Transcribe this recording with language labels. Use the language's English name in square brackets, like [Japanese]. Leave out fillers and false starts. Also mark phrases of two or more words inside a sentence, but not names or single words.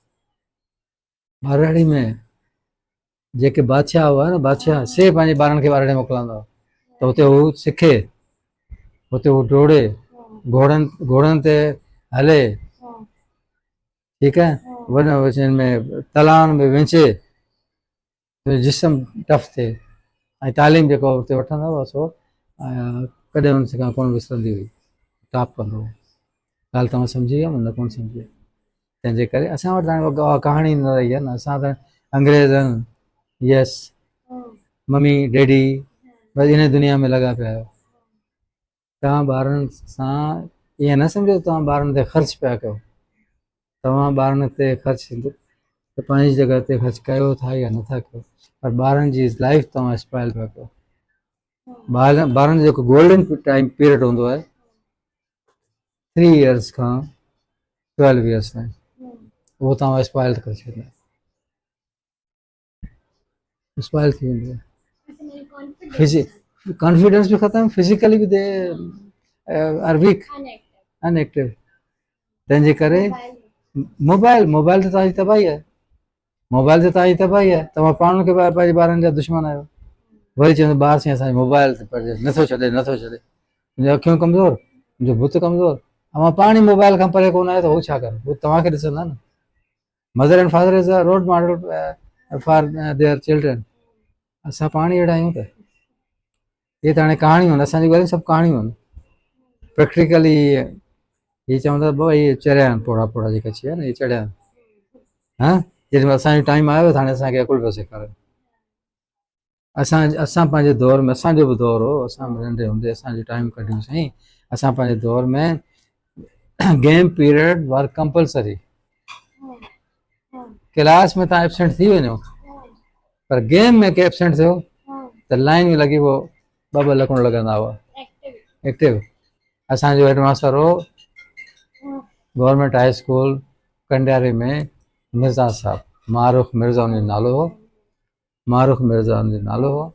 [Sindhi] ॿारहड़ी में जेके बादशाह हुआ न, बादशाह से पंहिंजे ॿारनि खे ॿारहड़ी मोकिलींदा हुआ त हुते हू सिखे, हुते हू डोड़े, घोड़नि ते हले, ठीकु आहे, वॾनि में तलाउनि में विंचे, जिस्म टफ थिए, ऐं तालीम जेको हुते वठंदा हुआ सो कॾहिं हुन खां कोन विसरंदी हुई, टॉप कंदो हुओ। ॻाल्हि तव्हां सम्झी विया न कोन सम्झी? तंहिंजे करे असां वटि हाणे कहाणी न रही आहे न। असां त अंग्रेज़नि [English] yes mummy daddy [Sindhi] बसि इन दुनिया में लॻा पिया आहियो। तव्हां ॿारनि सां ईअं न सम्झो तव्हां ॿारनि ते ख़र्चु पिया कयो, तव्हां ॿारनि ते ख़र्चु त पंहिंजी जॻह ते ख़र्चु कयो था या नथा कयो, पर ॿारनि जी लाइफ तव्हां स्पॉइल पिया कयो। ॿारनि जो जेको [English] golden time period [Sindhi] हूंदो आहे 3 इयर्स खां 12 इयर्स ताईं, उहो तव्हां स्पॉइल करे छॾींदा, स्पॉइल थी वेंदो आहे। कॉन्फिडेंस भी ख़त्म, फिजिकली भी [English] they are weak, [Sindhi] अनएक्टिव। तंहिंजे करे मोबाइल ते तव्हांजी तबाही आहे, मोबाइल ते तव्हांजी तबाही आहे। तव्हां पाण खे पंहिंजे ॿारनि जा दुश्मन आहियो। वरी चवंदो ॿार साईं असांजे मोबाइल ते पढ़जे, नथो छॾे मुंहिंजी अखियूं कमज़ोर, मुंहिंजो बुत कमज़ोर। अवां पाण ई मोबाइल खां परे कोन आहियो त हू छा करे, हू तव्हांखे ॾिसंदा न। [English] Mother and father is a role model for their children. [Sindhi] असां पाण ई अहिड़ा आहियूं त इहे त हाणे कहाणियूं आहिनि, असांजी ॻाल्हियूं सभु कहाणियूं आहिनि। प्रैक्टिकली इहे चवंदा भाऊ इहे चरिया आहिनि, पोड़ा जेका चया न इहे चढ़िया आहिनि। हा जेॾीमहिल असांजो टाइम आयो त हाणे असांखे अकुल पियो सेखारनि। असां पंहिंजे दौर में, असांजो बि दौर हो, असां नंढे हूंदे असांजो टाइम कढियूं साईं। असां पंहिंजे दौर में [English] game period [Sindhi] वर कंपलसरी। क्लास में तव्हां एबसेंट थी वञो, पर गेम में के एबसेंट थियो त लाइन में लॻी पोइ ॿ लकड़ लॻंदा हुआ एक्टिव। असांजो हेडमास्टर हो गवर्नमेंट हाई स्कूल कंडियारे में, मिर्ज़ा साहब, मारूख मिर्ज़ा उनजो नालो हो, मारूख मिर्ज़ा उनजो नालो हो।